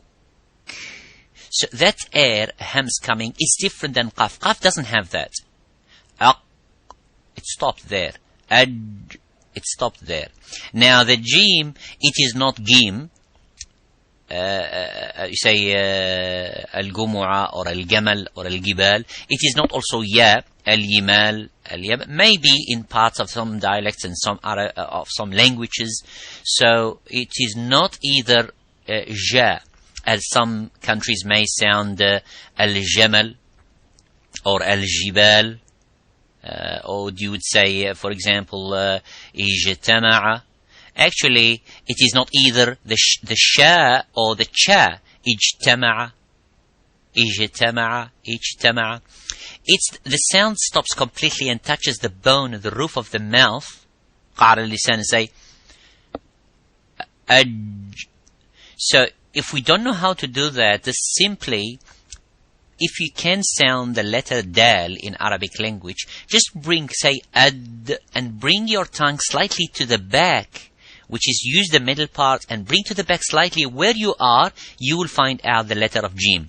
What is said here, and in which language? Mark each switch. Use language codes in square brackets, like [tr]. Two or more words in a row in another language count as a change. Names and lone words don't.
[en] So that air, hams coming, is different than qaf. Qaf doesn't have that. Ak, it stopped there. Aj, it stopped there. Now the jim, it is not gim. You say al-gumu'a or al-gamal or al-gibal. It is not also ya, [ar] اليمل، الياب. [en] Maybe in parts of some dialects and of some languages. So it is not either ja, as some countries may sound al-jamal or al-jibal, or you would say, for example, ijtama'a. Actually, it is not either the sha or the cha. [ar] اجتمع، اجتمع، اجتمع. [en] The sound stops completely and touches the bone, the roof of the mouth. [ar] قعر اللسان, [en] say So if we don't know how to do that, simply, if you can sound the letter dal in Arabic language, just say ad, and bring your tongue slightly to the back, which is use the middle part and bring to the back slightly where you are, you will find out the letter of jim.